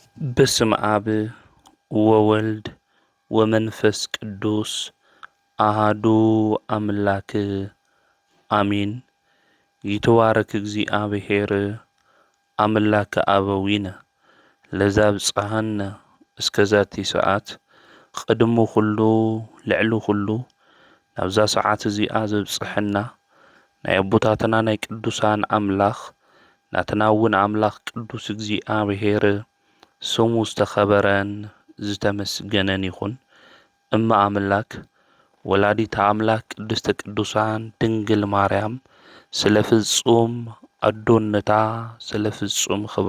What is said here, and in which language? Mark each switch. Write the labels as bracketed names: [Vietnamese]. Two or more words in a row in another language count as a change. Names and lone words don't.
[Geez] በስመ አብ ወወልድ ወመንፈስ ቅዱስ አሃዱ አምላክ አሚን። ይትባረክ እግዚአብሔር አምላከ አበዊነ ለዘብጽሐነ እስከዛቲ ሰዓት ቅድሙ ኩሉ ልዕሊ ኩሉ [Tigrinya] ናብዛ ሰዓት እዚኣ ዘብጽሐና ናይ አቦታትና ናይ ቅዱሳን አምላኽ ናትና እውን አምላኽ ቅዱስ እግዚአብሔር ስሙ ዝተኸበረን ዝተመስገነን ይኹን። እማ አምላክ [Geez] ወላዲተ አምላክ ቅድስተ ቅዱሳን [Tigrinya] ድንግል ማርያም ስለ ፍጹም አዶነታ ስለ ፍጹም ክብራ